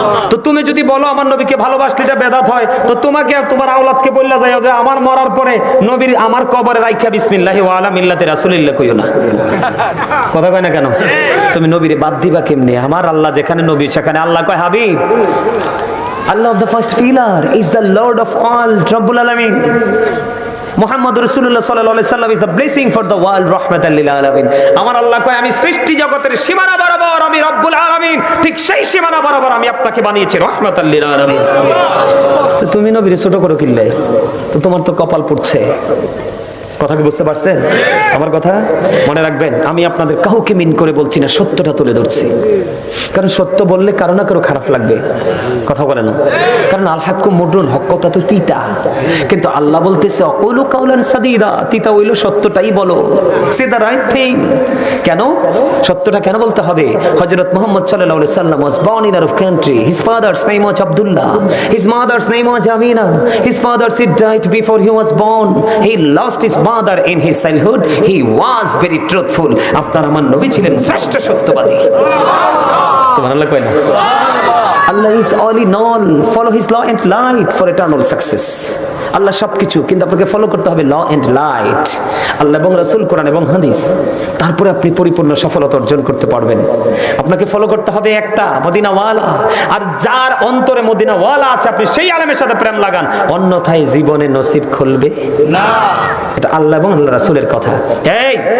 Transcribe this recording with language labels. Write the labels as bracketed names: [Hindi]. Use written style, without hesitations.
[Bangla] তো তুমি যদি বলো আমার নবীকে ভালোবাসলে এটা বেদাত হয়, তো তোমাকে আর তোমার আওলাদকে বললা যায় যে আমার মরার পরে নবীর আমার কবরে রাইখা [Arabic] বিসমিল্লাহি ওয়া আলা মিল্লাতি রাসূলিল্লাহ [Bangla] কইও না। কথা কয় না কেন? তুমি নবীরে বাদ দিবা কেমনে? আমার আল্লাহ যেখানে নবী সেখানে আল্লাহ কয় Habib. [English] Allah of the first pillar is the Lord of all, Rabbul Alamin. Muhammad Rasulullah sallallahu alaihi wasallam is the blessing for the world, [Arabic] rahmatan lil alamin. [Bangla] আমার আল্লাহ কয় আমি সৃষ্টি জগতের সীমানা বরাবর আমি রব্বুল আলামিন, ঠিক সেই সীমানা বরাবর আমি আপনাকে বানিয়েছি রাহমাতাল লিল আলামিন। তো তুমি নবীরে ছোট করে কিনলে, তো তোমার তো কপাল পুড়ছে। কথা কি বুঝতে পারছেন আমার কথা? মনে রাখবেন, আমি আপনাদের কাউকে মিন করে বলছি না, সত্যটা তুলে ধরছি। কারণ সত্য বললে কারো না কারো খারাপ লাগবে। কথা বলে না? কারণ [Arabic] আল হাক্কু মুররুন, [Bangla] হক কথা তো তিতা। কিন্তু আল্লাহ বলতেছে [Arabic] অকুলু কাউলান সাদীদা, [Bangla] তিতা হইলো সত্যটাই বলো, [English] Say the right thing. [Bangla] কেন সত্যটা কেন বলতে হবে? হযরত মুহাম্মদ সাল্লাল্লাহু আলাইহি সাল্লাম [English] was born in Arab country. His father's name was Abdullah, his mother's name was Amina. His father died before he was born. He lost his mother in his childhood. He was very truthful. [Bangla] আপনার আমার নবী ছিলেন শ্রেষ্ঠ সত্যবাদী। সুবহানাল্লাহ কয় না? [English] Allah is all in all. Follow his law and light for eternal success. [Bangla] আল্লাহ সবকিছু, কিন্তু আপনাকে ফলো করতে হবে ল এন্ড লাইট, আল্লাহ এবং রাসূল, কোরআন এবং হাদিস। তারপরে আপনি পরিপূর্ণ সফলতা অর্জন করতে পারবেন। আপনাকে ফলো করতে হবে একটা মদিনাওয়ালা, আর যার অন্তরে মদিনাওয়ালা আছে আপনি সেই আলেমের সাথে প্রেম লাগান, অন্যথায় জীবনে নসিব খুলবে না। এটা আল্লাহ এবং আল্লাহ রাসূলের কথা। এই